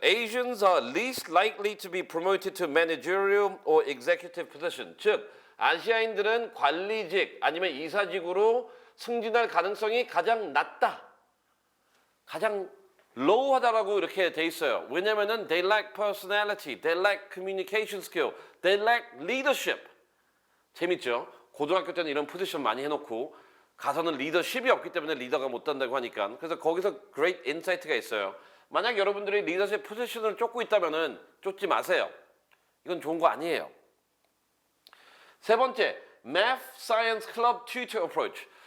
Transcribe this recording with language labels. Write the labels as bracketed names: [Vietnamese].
[English] Asians are least likely to be promoted to managerial or executive position. [Korean] 즉 아시아인들은 관리직 아니면 이사직으로 승진할 가능성이 가장 낮다. 가장 low하다라고 이렇게 돼 있어요. [English] 왜냐면은 they lack personality, they lack communication skill, they lack leadership. [Korean] 재밌죠? 고등학교 때는 이런 포지션 많이 해놓고 가서는 리더십이 없기 때문에 리더가 못 된다고 하니까. 그래서 거기서 [English] great insight [Korean] 가 있어요. 만약 여러분들이 리더십 포지션을 쫓고 있다면은 쫓지 마세요. 이건 좋은 거 아니에요. 세 번째, Math Science Club Tutor Approach.